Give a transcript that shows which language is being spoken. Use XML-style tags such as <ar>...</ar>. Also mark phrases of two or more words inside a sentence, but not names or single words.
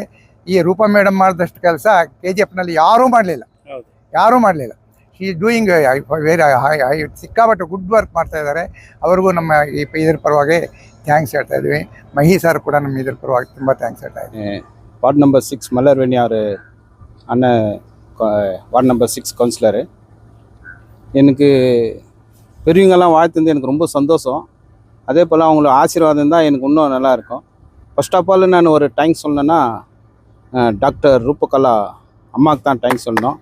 <kn>ಈ ರೂಪಾ ಮೇಡಮ್ ಮಾಡಿದಷ್ಟು ಕೆಲಸ KGFನಲ್ಲಿ ಯಾರೂ ಮಾಡಲಿಲ್ಲ.</kn> <en>she is doing very ಸಿಕ್ಕಾಪಟ್ಟೆ good work</en> <kn>ಮಾಡ್ತಾ ಇದ್ದಾರೆ. ಅವ್ರಿಗೂ ನಮ್ಮ ಇದರ ಪರವಾಗಿ ಥ್ಯಾಂಕ್ಸ್ ಹೇಳ್ತಾ ಇದ್ವಿ. ಮಹಿ ಸರ್ ಕೂಡ ನಮ್ಮ ಇದರ ಪರವಾಗಿ ತುಂಬ ಥ್ಯಾಂಕ್ಸ್ ಹೇಳ್ತಾ ಇದ್ವಿ.</kn> <en>ward number 6</en> <ta>மலர்வேணி அவர் அண்ணன்</ta> <en>ward number 6</en> <ta>கவுன்சிலரு. எனக்கு பெரியவங்கெல்லாம் வாழ்த்துந்து எனக்கு ரொம்ப சந்தோஷம். அதே போல் அவங்களோட ஆசீர்வாதம் தான் எனக்கு இன்னும் நல்லாயிருக்கும்.</ta> <en>first of all</en> <ta>நான் ஒரு தேங்க்ஸ் சொல்லணுன்னா டாக்டர் ரூபகலா அம்மாவுக்கு தான் தேங்க்ஸ் சொல்லணும்.</ta>